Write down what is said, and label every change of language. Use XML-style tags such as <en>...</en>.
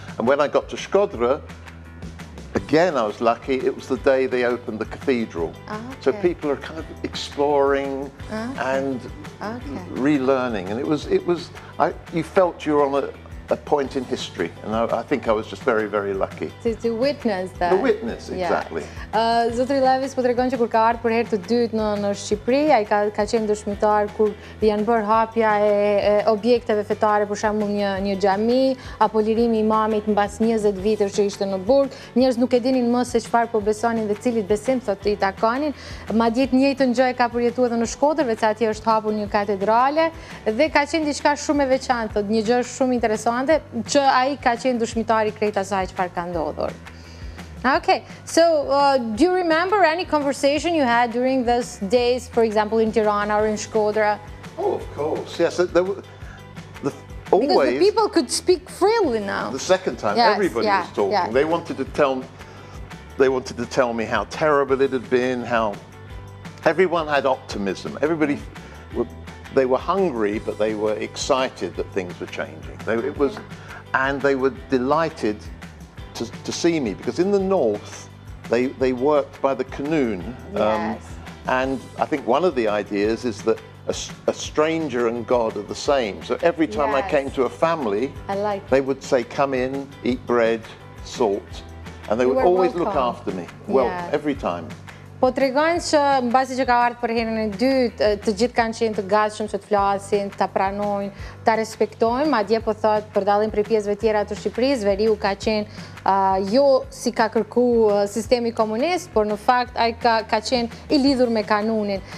<en>And when I got to Shkodra, again, I was lucky, it was the day they opened the cathedral. So people are kind of exploring and relearning. And you felt you were a point in history, and I think I was just very, very lucky. To witness that. The witness, exactly.</en> <sq>Zotri Levis po tregon që kur ka ardhur për herë të dytë në Shqipëri, ai ka qenë dëshmitar kur janë bërë hapja e objekteve fetare, për shembull një xhami apo lirimi i imamit mbas 20 vitesh që ishte në burg. Njerëz nuk e dinin më se çfarë po besonin dhe cilit besim thotë i takonin. Madje të njëjtën gjë ka përjetuar edhe në Shkodër, veç atje është hapur një katedrale dhe ka qenë diçka shumë e veçantë, thotë një gjë shumë interesante që ai ka qenë dëshmitari krejt asaj çfarë ka ndodhur.</sq> <en>Okay, so do you remember any conversation you had during those days, for example, in Tirana or in Shkodra? Oh, of course, yes. There were, always, because the people could speak freely now. The second time, everybody was talking. Yeah. They wanted to tell me how terrible it had been, how everyone had optimism. Everybody, they were hungry, but they were excited that things were changing. And they were delighted to see me, because in the north, they worked by the canoon. Yes. And I think one of the ideas is that a stranger and God are the same. So every time I came to a family, they would say, come in, eat bread, salt. And they would always look after me. Well, every time.</en> <sq>Po tregojnë që mbasi që ka ardhur për herën e dytë, të gjithë kanë qenë të gatshëm që të flasin, ta pranojnë, ta respektojnë, madje po thotë për dallim prej pjesëve tjera të Shqipërisë, veriu ka qenë jo si ka kërku sistemi komunist, por në fakt ai ka qenë i lidhur me kanunin.</sq>